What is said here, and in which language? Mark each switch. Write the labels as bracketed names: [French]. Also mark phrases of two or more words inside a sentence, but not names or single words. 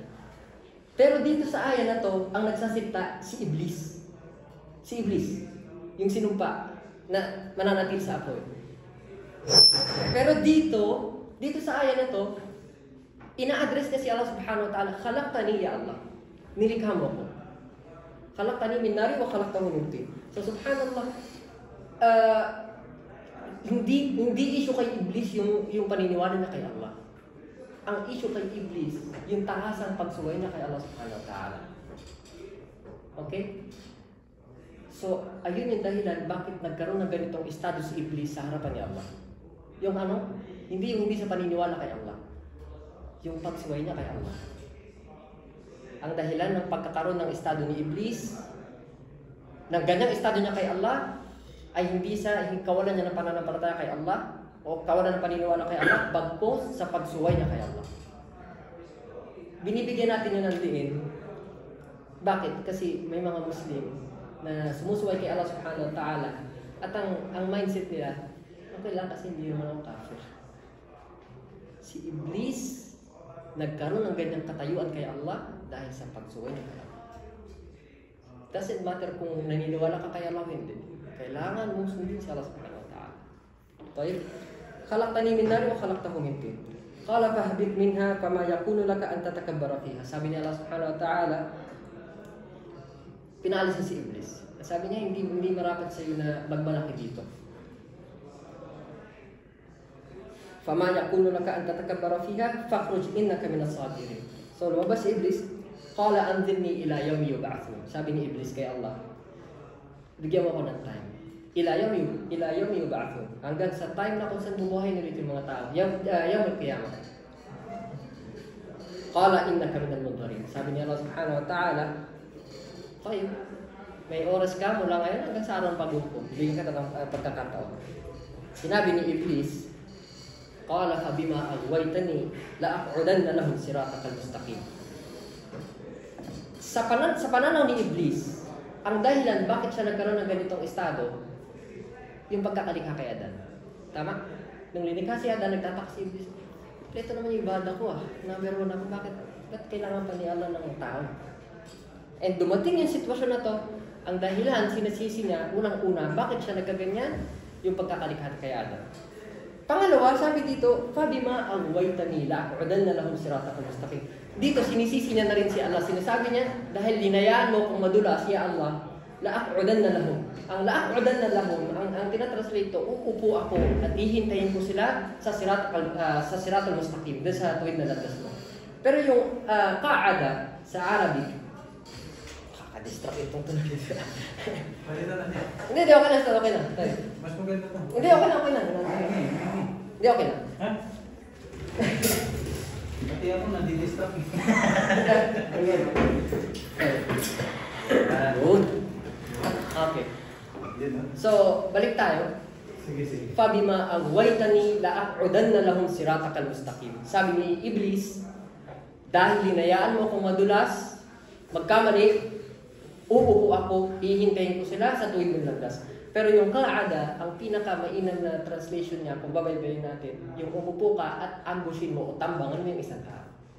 [Filipino] Pero dito sa aya na to, ang nagsasalita si Iblis. Si Iblis, yung sinumpa na mananatil sa apoy. Pero dito sa aya na to, ina-address niya si Allah [Arabic] سبحانه وتعالى خلقتني يا الله. [Filipino] Nilikha mo ako. [Arabic] خلقتني من نار وخلقته من طين. [Filipino] So subhanallah, hindi issue kay Iblis yung paniniwala niya kay Allah. Ang issue kay Iblis, yung tahasang pagsuway niya kay Allah [Arabic] سبحانه وتعالى. [Filipino] Okay? So, ayun yung dahilan bakit nagkaroon ng ganitong estado si Iblis sa harapan ni Allah. Yung hindi sa paniniwala kay Allah. Yung pagsuway niya kay Allah. Ang dahilan ng pagkakaroon ng estado ni Iblis, ng ganyang estado niya kay Allah, ay hindi sa kawalan niya ng pananampalataya kay Allah, o kawalan ng paniniwala kay Allah, bagkos sa pagsuway niya kay Allah. Binibigyan natin yun ng diin. Bakit? Kasi may mga Muslim na sumusuway kay Allah [Arabic] سبحانه وتعالى [Filipino] at ang mindset nila, okay lang kasi hindi naman ako kafir. Si Iblis nagkaroon ng ganyang katayuan kay Allah dahil sa pagsuway niya kay Allah. [English] Doesn't matter [Filipino] kung naniniwala ka kay Allah o hindi. Kailangan mong sundin si Allah [Arabic] سبحانه وتعالى. [Filipino] Tayyib. [Arabic] خلقتني من نار وخلقته من طين قال فاهبط منها فما يكون لك أن تتكبر فيها. [Filipino] Sabi ni Allah [Arabic] سبحانه وتعالى, [Filipino] pinaalis si Iblis. Sabi niya, hindi marapat sa iyo na magmalaki dito. [Arabic] فما يكون لك أن تتكبر فيها فاخرج إنك من الصابرين. [Filipino] So lumabas si Iblis, [Arabic] قال أنظرني إلى يوم يبعثون. [Filipino] Sabi ni Iblis kay Allah, bigyan mo ako ng time. [Arabic] إلى يوم يبعثون. [Filipino] Hanggang sa time na kung saan bumuhay ulit yung mga tao. [Arabic] يوم القيامة. قال إنك من المنظرين. [Filipino] Sabi ni Allah [Arabic] سبحانه وتعالى, [Filipino] okay, may oras ka mula ngayon hanggang sa araw ng paghukom. Bigyan ka ng pagkakataon. Sinabi ni Iblis, [Arabic] قال فبما أغويتني لأقعدن لهم صراطك المستقيم. [Filipino] sa pananaw ni Iblis, ang dahilan bakit siya nagkaroon ng ganitong estado, yung pagkakalikha kay Adan. Tama? Nung linikha si Adan, nagtataka si Iblis, ito naman yung ibada ko number 1 ako, ba't kailangan pa ni Allah ng tao? And dumating yung sitwasyon na to, ang dahilan, sinasisi niya, unang-una, bakit siya nagkaganyan? Yung pagkakalikha kay Adan. Pangalawa, sabi dito, [Arabic] فَبِمَا أَغْوَيْتَنِي لَأَقْعُدَنَّ لَهُمْ صِرَاطَكَ الْمُسْتَقِيمَ. [Filipino] Dito, sinisisi niya na rin si Allah. Sinasabi niya, dahil linayaan mo kung madulas, ya Allah, [Arabic] لَأَقْعُدَنَّ لَهُمْ. Ang لَأَقْعُدَنَّ لَهُمْ, [Filipino] ang tinatranslate ito, uupo ako at hihintayin ko sila sa [Arabic] صراط المستقيم, [Filipino] doon sa tuwid na landas mo. Pero yung qa'ada sa Arabic, distract itong tuloy dito. Hindi, okay na. Mas maganda to. Hindi, okay na. Hindi, okay na. Ha? Pati ako nadidistract. Good. Okay. So, balik tayo. Sige. [Arabic] فَبِمَا أَغْوَيْتَنِي لَأَقْعُدَنَّ لَهُمْ صِرَاطَكَ الْمُسْتَقِيمَ. [Filipino] Sabi ni Iblis, dahil linayaan mo kung madulas, magkamali, uupo ako, hihintayin ko sila sa tuwid ng landas. Pero yung qa'ada, ang pinakamainam na translation niya, kung babaybayin natin, yung umupo ka at ambushin mo o tambangan mo yung isang tao.